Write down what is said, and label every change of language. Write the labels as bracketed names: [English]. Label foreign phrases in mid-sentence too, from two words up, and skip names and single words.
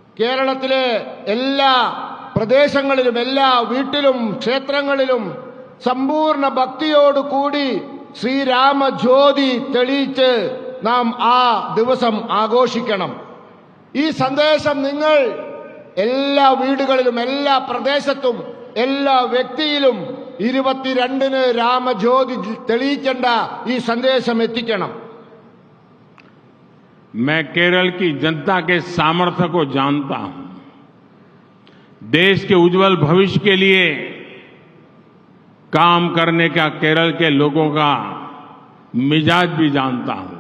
[Malayalam] കേരളത്തിലെ എല്ലാ പ്രദേശങ്ങളിലും എല്ലാ വീട്ടിലും ക്ഷേത്രങ്ങളിലും സമ്പൂർണ്ണ ഭക്തിയോടുകൂടി ശ്രീരാമജ്യോതി തെളിയിച്ച് നാം ആ ദിവസം ആഘോഷിക്കണം. ഈ സന്ദേശം നിങ്ങൾ എല്ലാ വീടുകളിലും എല്ലാ പ്രദേശത്തും എല്ലാ വ്യക്തിയിലും 22-ന് രാമജ്യോതി തെളിയിക്കേണ്ട ഈ സന്ദേശം എത്തിക്കണം. [Hindi] मैं केरल की जनता के सामर्थ्य को जानता हूं. देश के उज्जवल भविष्य के लिए काम करने का केरल के लोगों का मिजाज भी जानता हूं.